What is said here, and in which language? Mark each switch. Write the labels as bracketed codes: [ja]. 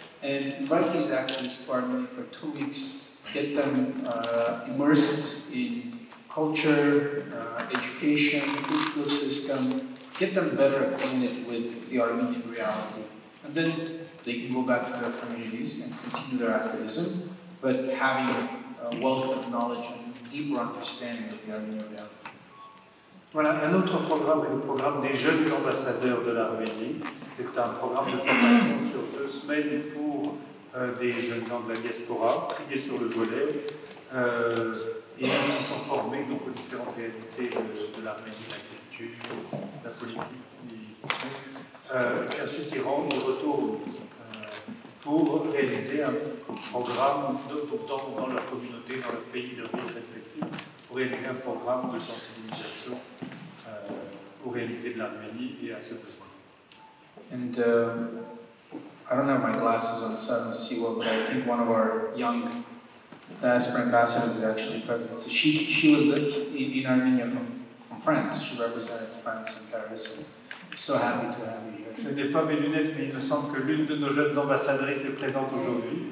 [en] And invite these activists to Armenia for 2 weeks, get them immersed in culture, education, political system, get them better acquainted with the Armenian reality. And then they can go back to their communities and continue their activism, but having a wealth of knowledge and deeper understanding of the Armenian reality. [fr] Voilà, un autre programme est le programme des jeunes ambassadeurs de l'Arménie. C'est un programme de formation sur 2 semaines pour des jeunes gens de la diaspora, triés sur le volet, et qui sont formés donc, aux différentes réalités de l'Arménie, la culture, la politique. Et ensuite, ils retournent pour réaliser un programme dans leur communauté, dans leur pays, leur ville respectif, pour réaliser un programme de sensibilisation aux réalités de l'Arménie et à ses besoins. [en] And I don't have my glasses on, so I don't see well, but I think one of our young diaspora ambassadors is actually present. So she was in Armenia from France. She represented France in Paris. And I'm so happy to have you here. [fr] Je n'ai pas mes lunettes, mais il me semble que l'une de nos jeunes ambassadrices est présente aujourd'hui.